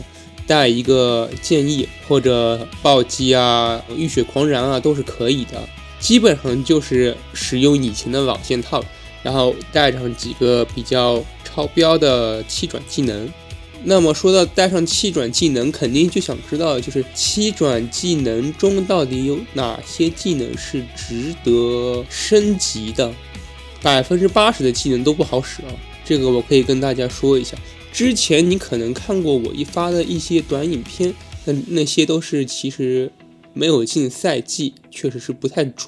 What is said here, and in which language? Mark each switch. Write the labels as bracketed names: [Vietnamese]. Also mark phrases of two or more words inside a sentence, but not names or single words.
[Chinese] 帶一個劍翼或者暴擊啊、浴血狂燃啊都是可以的，基本上就是使用以前的老劍套，然後帶上幾個比較超標的7轉技能。那麼說到帶上7 轉技能，肯定就想知道就是7轉技能中到底有哪些技能是值得升級的。80%的技能都不好使啊，這個我可以跟大家說一下。之前你可能看過我發的一些短影片，那些都是其實沒有進賽季，確實是不太準。